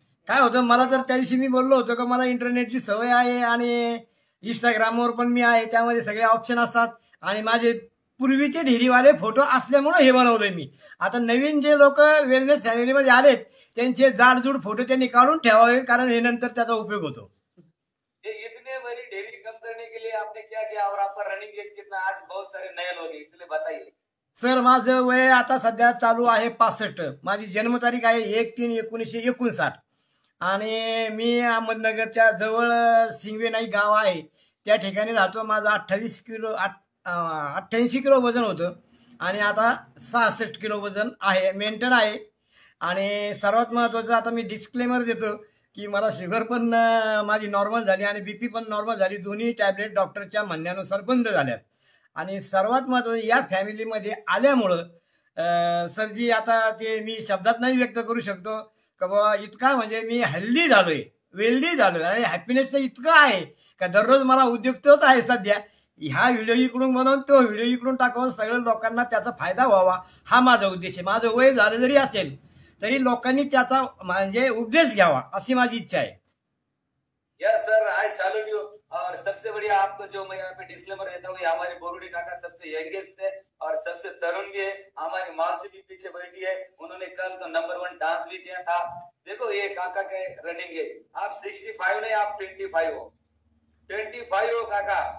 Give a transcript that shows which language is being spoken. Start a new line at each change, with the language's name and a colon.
Marathi: काय होतं, मला तर त्या दिवशी मी बोललो होतो का मला इंटरनेटची सवय आहे आणि इंस्टाग्रामवर पण मी आहे, त्यामध्ये सगळे ऑप्शन असतात आणि माझे पूर्वीचे ढेरीवाले फोटो असल्यामुळे हे बनवलंय मी. आता नवीन जे लोक वेलनेस फॅमिलीमध्ये आलेत त्यांचे जाडजूड फोटो त्यांनी काढून ठेवावे, कारण हे नंतर त्याचा उपयोग होतो.
Hindi: इतने बड़ी डेयरी कम करने के लिए आपने क्या किया और आपका रनिंग एज कितना? आज बहुत सारे नए लोग हैं, इसलिए बताइए.
Marathi: सर माझं वय आता सध्या चालू आहे 65. माझी जन्मतारीख आहे 1/3/1959 आणि मी अहमदनगरच्या जवळ सिंगवे नाईक गाव आहे त्या ठिकाणी राहतो. माझं 88 किलो वजन होतं आणि आता 66 किलो वजन आहे, मेंटेन आहे. आणि सर्वात महत्त्वाचं आता मी डिस्क्लेमर देतो की मला शुगर पण माझी नॉर्मल झाली आणि बीपी पण नॉर्मल झाली. दोन्ही टॅबलेट डॉक्टरच्या म्हणण्यानुसार बंद झाल्यात. आणि सर्वात महत्त्वाचं या फॅमिलीमध्ये आल्यामुळं सरजी आता ते मी शब्दात नाही व्यक्त करू शकतो का बाबा इतका म्हणजे मी हेल्दी झालोय, वेल्दी झालोय आणि हॅपीनेसचं इतकं आहे का दररोज मला उद्योग तोच आहे सध्या. ह्या व्हिडिओ इकडून बनवून तो व्हिडिओ इकडून टाकून सगळ्या लोकांना त्याचा फायदा व्हावा हा माझा उद्देश आहे. माझं वय झालं जरी असेल तरी लोकांनी त्याचा म्हणजे उपदेश घ्यावा अशी माझी इच्छा आहे.
English: Yes sir, I salute you.
Hindi: और सबसे बढ़िया आपको जो मैं यहाँ पे डिस्क्लेमर देता हूँ, ये हमारे बोरुडे काका सबसे यंगेस्ट है और सबसे तरुण भी है. हमारी मौसी भी पीछे बैठी है, उन्होंने कल तो नंबर 1 डांस भी किया था. देखो ये काका के रनिंग है, आप 65 नहीं, आप 25 हो, 25 हो काका.